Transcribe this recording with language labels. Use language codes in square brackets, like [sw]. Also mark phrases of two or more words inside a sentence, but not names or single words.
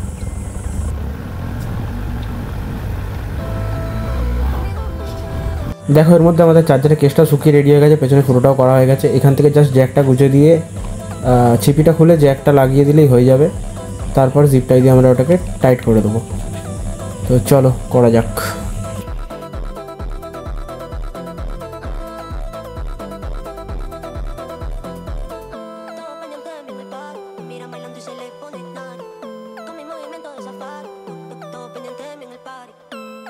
[bn] দেখো এর মধ্যে আমাদের চার্জারের কেসটা শুকিয়ে রেডি হয়ে গেছে, পেছনে ফুটোটাও করা হয়ে গেছে। এখান থেকে জাস্ট জ্যাকটা গুঁজে দিয়ে ছিপিটা খুলে জ্যাকটা লাগিয়ে দিলেই হয়ে যাবে। তারপর জিপটাই দিয়ে আমরা ওটাকে টাইট করে দেবো। তো চলো করা যাক। [es] Mira bailando y se le pone nani. Con mi movimiento de safari. Todo pendiente de mí en el party.